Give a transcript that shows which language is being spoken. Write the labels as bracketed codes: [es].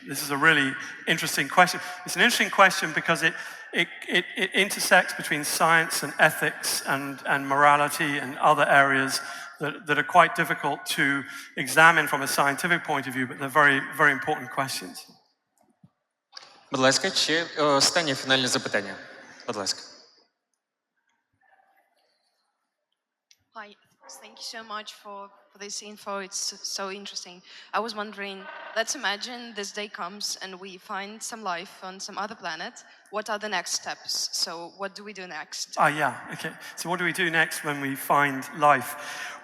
[en] This is a really interesting question. It's an interesting question because it intersects between science and ethics and morality and other areas that are quite difficult to examine from a scientific point of view, but they're very, very important questions. [uk] Будь ласка, ще останнє фінальне запитання. Будь ласка. [en] Hi, thank you so much for this info. It's so interesting. I was wondering, let's imagine this day comes and we find some life on some other planet. What are the next steps? So what do we do next? Yeah, okay. So what do we do next when we find life?